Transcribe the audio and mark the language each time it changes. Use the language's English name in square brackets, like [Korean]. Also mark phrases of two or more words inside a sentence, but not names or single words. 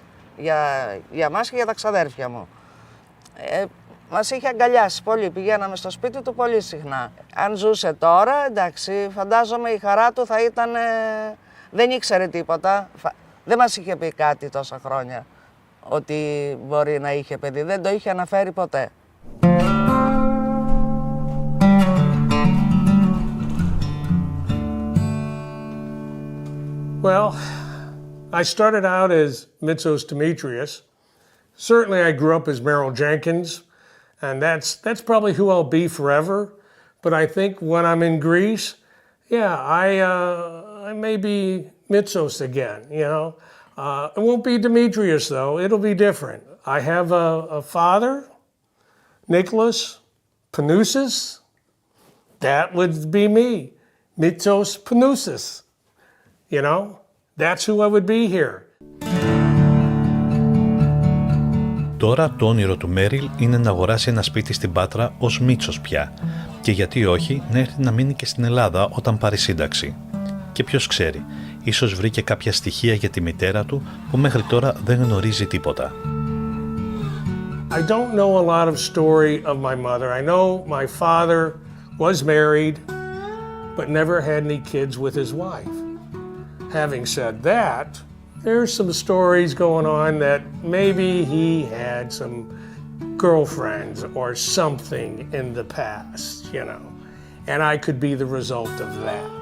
[Greek] Για μας και για τα ξαδέρφια μου. Μας είχε αγκαλιάσει πολύ, πηγαίναμε στο σπίτι του πολύ συχνά. Αν ζούσε τώρα, εντάξει, φαντάζομαι η χαρά του θα ήταν... Δεν ήξερε τίποτα, δεν μας είχε πει κάτι τόσα χρόνια, ότι μπορεί να είχε παιδί, δεν το είχε αναφέρει ποτέ. [English] Well, I started out as Mitsos Demetrius. Certainly I grew up as Merrill Jenkins, and that's probably who I'll be forever. But I think when I'm in Greece, yeah, I may be Mitsos again, you know. It won't be Demetrius though, it'll be different. I have a father, Nicholas Panousis. That would be me, Mitsos Panousis. You know, that's who I would be here. [Greek] Τώρα το όνειρο του Μέριλ είναι να αγοράσει ένα σπίτι στην Πάτρα ως Μίτσος πια και γιατί όχι να έρθει να μείνει και στην Ελλάδα όταν πάρει σύνταξη. Και ποιος ξέρει, ίσως βρει και κάποια στοιχεία για τη μητέρα του που μέχρι τώρα δεν γνωρίζει τίποτα. [English] I don't know a lot of story of my mother. I know my father was married but never had any kids with his wife. Having said that, there's some stories going on that maybe he had some girlfriends or something in the past, you know, and I could be the result of that.